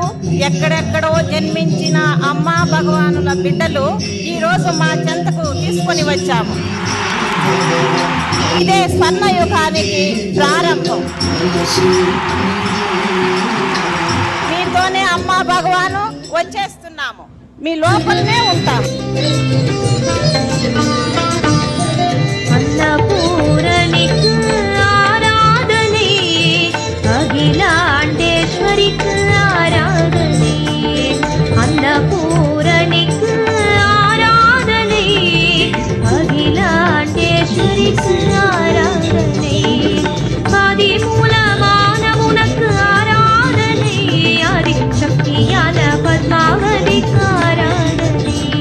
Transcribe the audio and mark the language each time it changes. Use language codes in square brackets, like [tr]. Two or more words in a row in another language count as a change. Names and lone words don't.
[te] ఎక్కడెక్కడో జన్మించిన అమ్మా భగవానుల బిడ్డలు ఈరోజు మా చెంతకు తీసుకొని వచ్చాము. ఇదే స్వర్ణయుగానికి ప్రారంభం. మీతోనే అమ్మా భగవాను వచ్చేస్తున్నాము, మీ లోపలనే ఉంటాము. [sa] अन्नपूरणिक आराधने अखिलांडेश्वरिक आराधने अन्नपूरणिक आराधने अखिलांडेश्वरिक आराधने आदिमूलमानवुनक आराधने आदिशक्तियान पद्मावतिक आराधने